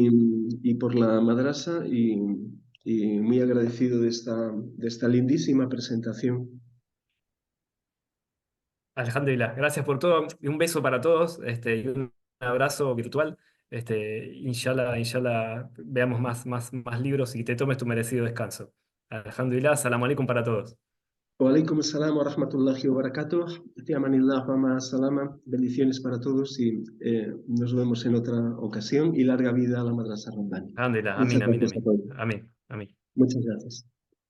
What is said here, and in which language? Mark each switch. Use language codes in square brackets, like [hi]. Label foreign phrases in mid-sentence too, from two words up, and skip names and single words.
[es] y por la madrasa y muy agradecido de esta lindísima presentación. [ar] الحمد لله. [es] Gracias por todo y un beso para todos, y un abrazo virtual. [ar] إن شاء الله، إن شاء الله, [es] veamos más libros y te tomes tu merecido descanso. [ar] الحمد لله، سلام عليكم [es] para todos. [ar] وعليكم السلام ورحمة الله وبركاته. في أمان الله ومع السلامة. [es] Bendiciones para todos y nos vemos en otra ocasión y larga vida a la Madrasa Rabbani. [ar] الحمد لله, [es] Muchas amén, amén, gracias a amén. todos. Amén, amén. Muchas gracias.